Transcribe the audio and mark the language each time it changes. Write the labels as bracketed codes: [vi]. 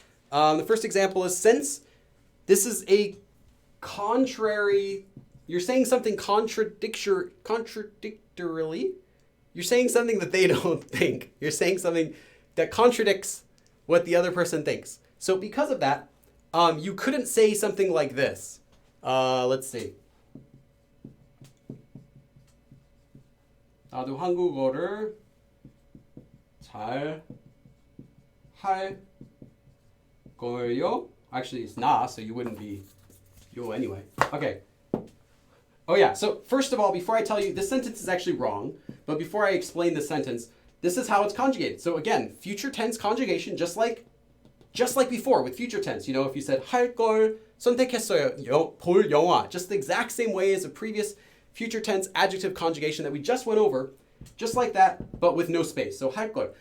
[en] The first example is, since this is a contrary, you're saying something contradictorily, you're saying something that they don't think. You're saying something that contradicts what the other person thinks. So because of that, you couldn't say something like this. Let's see. [ko] 나도 한국어를 잘 할 걸요? [en] Actually, it's na, so you wouldn't be yo anyway. Okay. Oh yeah, so first of all, before I tell you, this sentence is actually wrong, but before I explain the sentence, this is how it's conjugated. So again, future tense conjugation, just like before with future tense. You know, if you said [ko] 할 걸 선택했어요, 볼 영화, [en] just the exact same way as a previous future tense adjective conjugation that we just went over, just like that, but with no space. So [ko] 할 걸.